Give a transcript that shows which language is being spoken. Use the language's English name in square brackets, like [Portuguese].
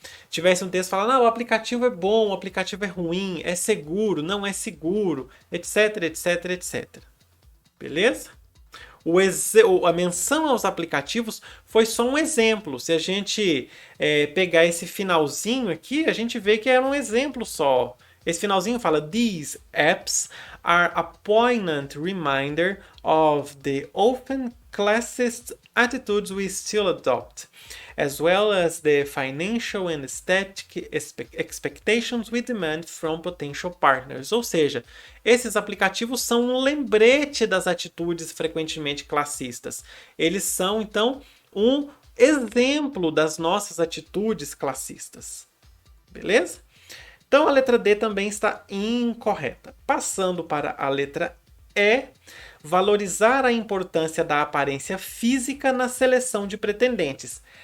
[Portuguese] Tivesse um texto falando, o aplicativo é bom, o aplicativo é ruim, é seguro, não é seguro, etc, etc, etc. Beleza? A menção aos aplicativos foi só um exemplo. Se a gente pegar esse finalzinho aqui, a gente vê que é um exemplo só. Esse finalzinho fala: [English] These apps are a poignant reminder of the often classist attitudes we still adopt, as well as the financial and aesthetic expectations we demand from potential partners. [Portuguese] Ou seja, esses aplicativos são um lembrete das atitudes frequentemente classistas. Eles são, então, um exemplo das nossas atitudes classistas. Beleza? Então a letra D também está incorreta. Passando para a letra E, valorizar a importância da aparência física na seleção de pretendentes.